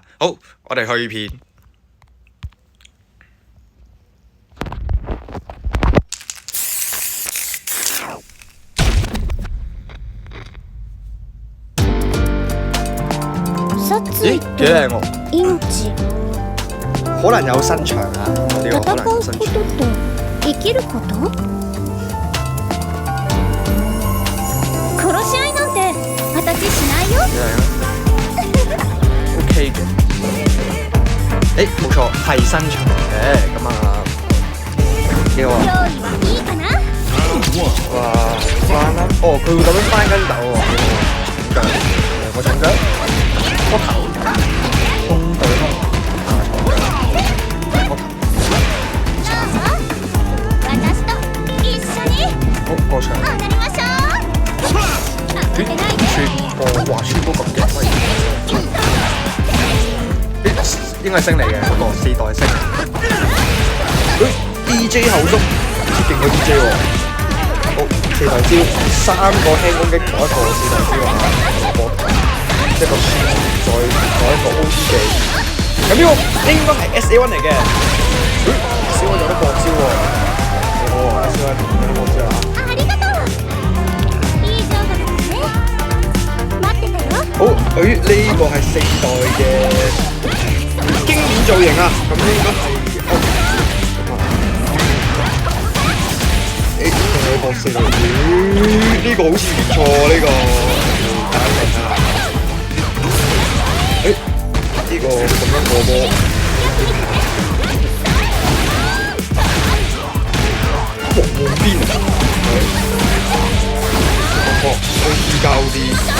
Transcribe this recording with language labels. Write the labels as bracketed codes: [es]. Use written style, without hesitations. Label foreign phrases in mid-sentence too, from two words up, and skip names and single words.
[yue] 好，我哋去片。咦，幾靚喎！可能有身長啊，呢個可能有身長。 [ja] 生きること？殺し合いなんて私しないよ。 [yue] OK 嘅。冇錯，係身長嘅。咁啊，幾好啊！ [ja] 料理はいいかな？ [yue] 哇，翻啦！哦，佢會咁樣翻跟斗喎，長腳，我長腳，個頭，空對空，長腳，個頭， [ja] 私と一緒に [yue] 好過場。 [ja] 踊りましょう。慌てないで。 [yue] 穿波咁勁，應該係星嚟嘅嗰個4代星。DJ 後足，勁過 DJ 喎。好，4代招，3個輕攻擊，攞一個4代招啊！一個再攞一個 OT 技。咁呢個應該係 SA1 嚟嘅。SA1 有得過招喎。幾好喎 ，SA1 有得過招啊！ [ja] ありがとう。以上だからね。待っててよ。 [yue] 好，呢個係4代嘅經典造型啊！咁應該係仲有個4代，呢個好似唔錯喎，呢個大家睇下。呢個咁樣過波，黃邊啊！OT 加 OD